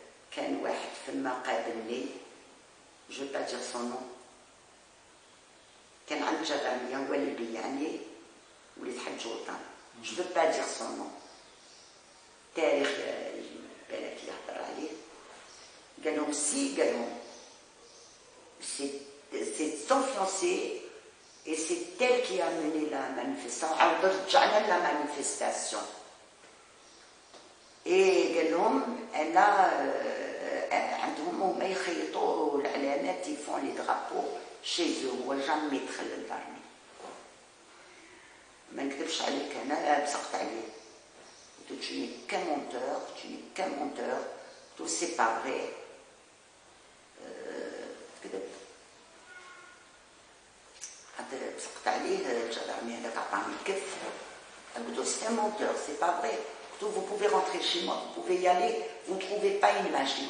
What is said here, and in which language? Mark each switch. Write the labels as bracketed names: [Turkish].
[Arabic] كان واحد فما قابلني, [French] je vais pas dire son nom, [Arabic] كان عند جدامية هو اللي بيعني وليد حج وطن, je vais pas dire son nom. تاريخ بالك يهضر عليه. قال لهم قال لهم [French] c'est son fiancé et c'est elle qui a mené la manifestation. [Arabic] عاود رجعنا [French] la manifestation. [Arabic] Et قال لهم انا عندهم هما يخيطوا العلامات, [French] ils font les drapeaux chez eux, [Arabic] هو جامي دخل للارمي. ما نكذبش عليك, انا بصقت عليه. قلت [French] tu n'es qu'un menteur, tout c'est pas vrai. [Arabic] كذب. حتى بصقت عليه الجدرمي هذاك عطاني الكف. قلت له [French] c'est un menteur, c'est pas vrai. Vous pouvez rentrer chez moi, vous pouvez y aller, vous ne trouvez pas une machine.